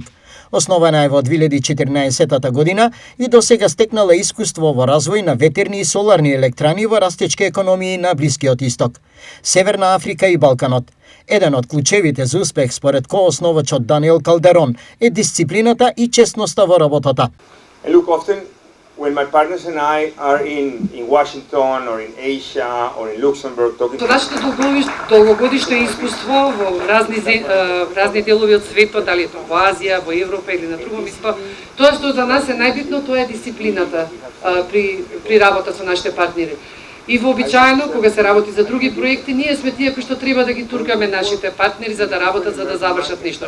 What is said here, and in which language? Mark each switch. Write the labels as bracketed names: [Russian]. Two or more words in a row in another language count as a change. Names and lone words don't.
[Macedonian] Основана е во 2014 година и до сега стекнала искуство во развој на ветерни и соларни електрани во растечки економии на Блискиот Исток, Северна Африка и Балканот. Еден од клучевите за успех според коосновачот Даниел Калдерон е дисциплината и честноста во работата. [English] Look, often when my partners and I are in Washington or in Asia or in Luxembourg talking... [Macedonian] Со нашето долгогодишно искуство во разни делови од светот, дали е тоа во Азија, во Европа или на друго место, тоа што за нас е најбитно, тоа е дисциплината при работа со нашите партнери. И вообичаено, кога се работи за други проекти, ние сме тие кои што треба да ги туркаме нашите партнери за да работат, за да завршат нешто.